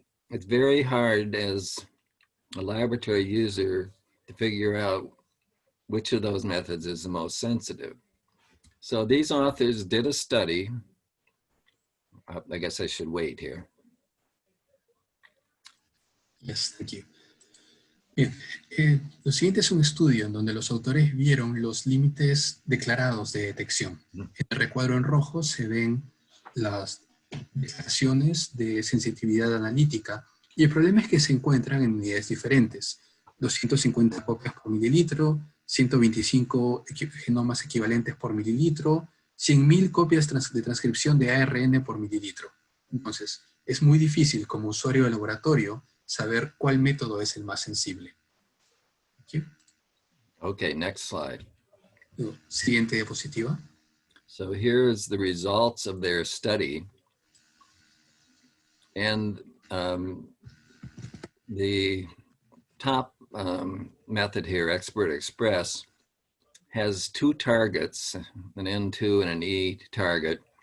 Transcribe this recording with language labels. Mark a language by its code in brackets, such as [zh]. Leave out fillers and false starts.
[en] It's very hard as a laboratory user to figure out which of those methods is the most sensitive. So these authors did a study. I guess I should wait here. Yes, thank you. [es] Bien, lo siguiente es un estudio en donde los autores vieron los límites declarados de detección. En el recuadro en rojo se ven las declaraciones de sensitividad analítica, y el problema es que se encuentran en unidades diferentes. 250 copias por mililitro, 125 genomas equivalentes por mililitro, 100.000 copias de transcripción de ARN por mililitro. Entonces, es muy difícil como usuario de laboratorio saber cuál método es el más sensible. [en] Okay, next slide. [es] Siguiente diapositiva. [en] So here's the results of their study. And the top method here, Expert Express, has two targets, an N2 and an E target.